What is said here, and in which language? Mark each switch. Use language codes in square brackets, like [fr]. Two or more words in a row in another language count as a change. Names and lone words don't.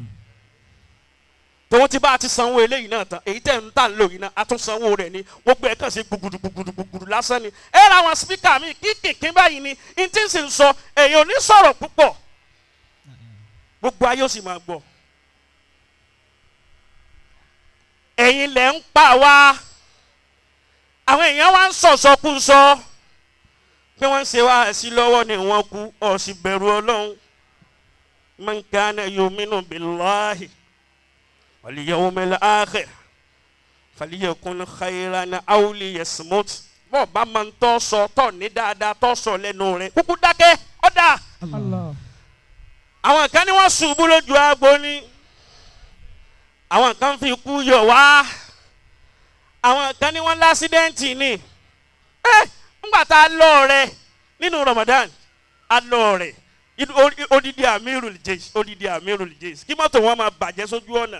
[yo] tòun ti bá a ti sanwó eléyìí náà tán èyí tẹ̀ ń tà ń lò yìí náà a tún sanwó rẹ̀ ni gbogbo ẹ̀ kàn sí gbùgbùdùgbùgbùdù lásán ni ẹ ra àwọn spíkà mi kíkìkín báyìí ni n tí ń sì ń sọ èèyàn ò ní sọ̀rọ̀ púpọ̀ gbogbo ayé ó sì máa gbọ́ ẹ̀yin lẹ̀ ń pa wá àwọn èèyàn wá ń sọ̀sọ̀kúsọ pé wọ́n ń ṣe wá sí lọ́wọ́ ni wọ́n kú ó sì bẹ̀rù Ọlọ́run [ar] من كان يؤمن بالله واليوم الآخر فليكن خيرا أو ليصمت [yo] bó bá máa ń tọ́ sọ tọ́ ní dáadáa tọ́ sọ lẹ́nu rẹ̀ kúkú dákẹ́ ọ̀dà. [ar] الله. [yo] àwọn kan ní wọ́n ṣubú lójú agbo ni àwọn kan fi kú yọ̀ wá àwọn kan ní wọ́n lásídẹ́ǹtì ni ńgbà tá a lọ rẹ̀ nínú Ramadan a lọ rẹ̀ odidi Amirul Jaish kí mọ́tò wọn máa bàjẹ́ sójú ọ̀nà.